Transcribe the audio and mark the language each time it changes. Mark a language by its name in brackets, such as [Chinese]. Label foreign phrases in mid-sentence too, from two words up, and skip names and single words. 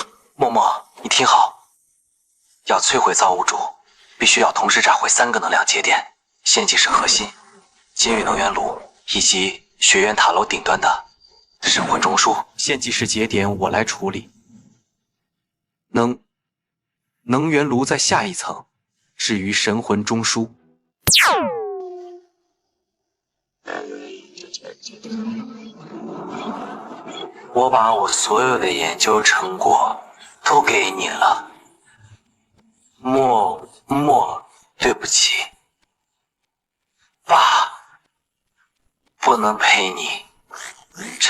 [Chinese] 默默，你聽好，要摧毀造物主，必須要同時炸毀3個能量節點：獻祭室核心、監獄能源爐以及學院塔樓頂端的神魂中樞。獻祭室節點我來處理，能源爐在下一層。至於神魂中樞，我把我所有的研究成果都給你了。默，對不起，爸，不能陪你長。